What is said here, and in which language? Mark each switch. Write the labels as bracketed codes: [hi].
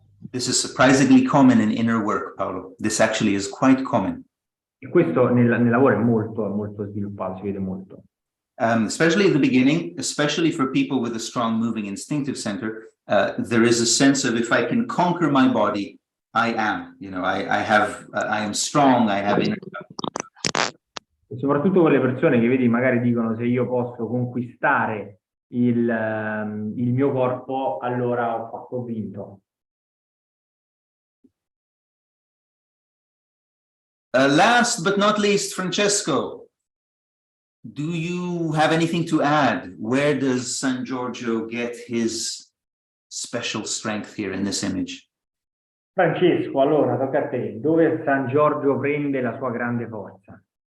[en] This is surprisingly common in inner work, Paolo. This actually is quite common. [it] E questo nel lavoro è molto sviluppato, si vede molto. [en] Especially at the beginning, especially for people with a strong moving instinctive center, there is a sense of, if I can conquer my body, I am. I am strong, I have inner. [it] E soprattutto con le persone che vedi magari dicono: se io posso conquistare il mio corpo, allora ho vinto. [en] Last but not least, Francesco, do you have anything to add? Where does San Giorgio get his special strength here in this image? [it] Francesco, allora tocca a te. Dove San Giorgio prende la sua grande forza?